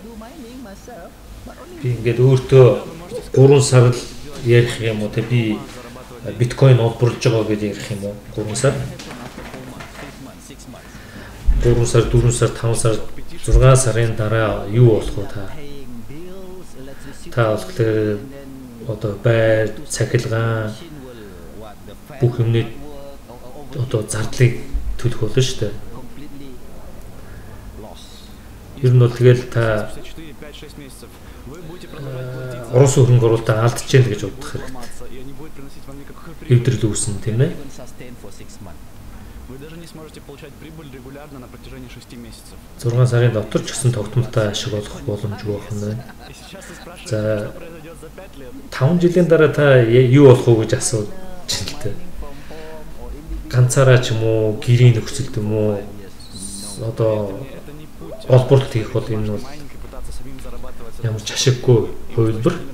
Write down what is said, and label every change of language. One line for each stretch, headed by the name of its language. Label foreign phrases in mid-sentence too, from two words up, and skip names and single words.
Mongolian: Би ингээд өөртөө 3 сар л ярих юм уу те би биткойн олборлож байгаа гэж ярих юм уу 3 сар 4 сар 5 сар 6 сарын дараа юу болох вэ та болохоор одоо байр цахилгаан бүх юмны одоо зардлыг төлөх болно шүү дээ. Ер нь бол тэгэл та орос хөрөнгө оруулалтаа алдчихж яах гэж бодох хэрэгтэй. Хэвдрэл үүснэ тийм ээ.
Russian: Вы даже не сможете получать прибыль регулярно на протяжении 6 месяцев.
Mongolian: 6 сарын дотор ч гэсэн тогтмолтой ашиг олох боломжгүй байна. За 5 жилийн дараа та юу болох вэ гэж асууж байна л дээ. Ганцаараа ч юм уу, гэрийн нөхцөлд юм уу одоо олборлолт хийх бол энэ бол ямар ч ашиггүй хувилбар.